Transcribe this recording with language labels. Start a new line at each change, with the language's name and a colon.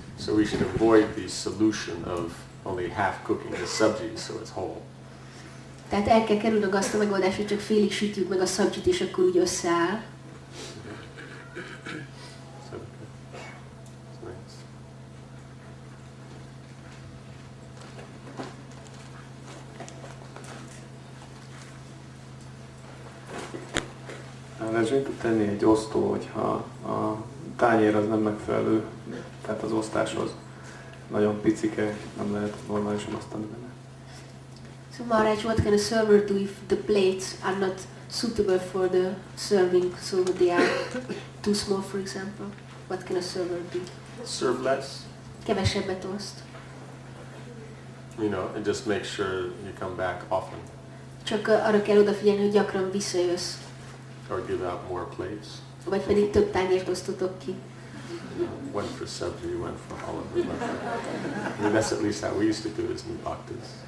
English: So we should avoid the solution of only half cooking the sabji, so it's whole.
Hungarian: Tehát el kell kerülnünk azt a megoldást, hogy csak félig sütjük meg a szabdzsit, és akkor úgy összeáll.
English: So, it's nice.
Hungarian: Lehet tenni egy osztó, hogyha a tányér az nem megfelelő, tehát az osztáshoz nagyon picike, nem lehet normálisan osztani benne.
English: So Maharaj, what can a server do if the plates are not suitable for the serving, so they are too small, for example? What can a server do? Serve less,
Hungarian: Kevesebbet oszt.
English: and just make sure you come back often.
Hungarian: Csak arra kell odafigyelni, hogy gyakran visszajössz.
English: Or give out more plates.
Hungarian: Vagy pedig több tányért osztotok ki.
English: One for sabji, one for all of them. I mean, that's at least how we used to do it as new bhaktas.